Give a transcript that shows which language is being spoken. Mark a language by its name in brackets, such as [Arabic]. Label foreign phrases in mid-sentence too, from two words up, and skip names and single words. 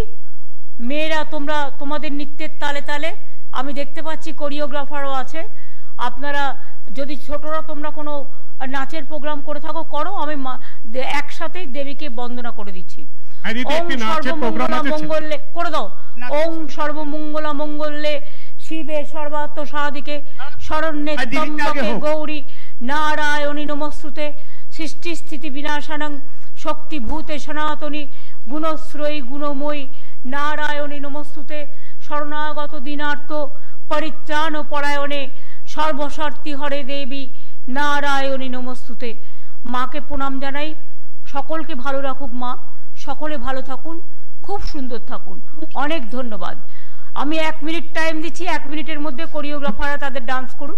[Bangla] মেয়েরা তোমরা তোমাদের নৃত্যের তালে তালে, আমি দেখতে পাচ্ছি কোরিওগ্রাফারও আছে, আপনারা যদি ছোটরা তোমরা কোনো নাচের প্রোগ্রাম করে থাকো করো, আমি একসাথেই দেবীকে বন্দনা করে দিচ্ছি। [Sanskrit] ওং সর্বমঙ্গলা মঙ্গলে [Bangla] করে দাও, [Sanskrit] ওং সর্বমঙ্গলা মঙ্গলে শিবে সর্বার্থ সাধিকে শরণ্যে ত্র্যম্বকে গৌরী নারায়ণী নমস্তুতে সৃষ্টি স্থিতি বিনাশানং শক্তিভূতে সনাতনী গুণশ্রয়ী গুণময়ী নারায়ণী নমস্তুতে শরণাগত দীনার্থ परित्राण परायणे सर्वशर्ती हरे देवी নারায়ণী নমস্তুতে। [Bangla] মাকে প্রণাম জানাই। সকলকে ভালো রাখুক মা, সকলে ভালো থাকুন, খুব সুন্দর থাকুন। অনেক ধন্যবাদ। আমি 1 মিনিট টাইম দিচ্ছি, 1 মিনিটের মধ্যে কোরিওগ্রাফাররা তাদের ডান্স করুন।